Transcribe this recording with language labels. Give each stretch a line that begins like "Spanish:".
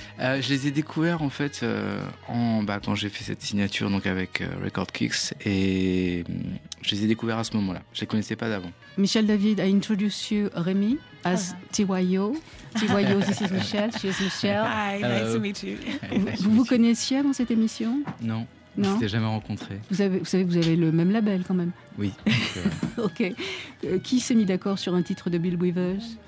French: Je les ai découverts en fait quand j'ai fait cette signature donc avec Record Kicks, et je les ai découverts à ce moment-là. Je les connaissais pas d'avant.
English: Michel David, I introduce you, Rémi, as TYO. TYO, this is Michel, she is Michel. Hi, hello. Nice to meet you.
French: Vous connaissiez avant cette émission? Non. Non. On ne s'était jamais rencontré. Vous savez que vous avez le même label quand même. Oui. Ok. Qui s'est mis d'accord sur un titre de Bill Withers?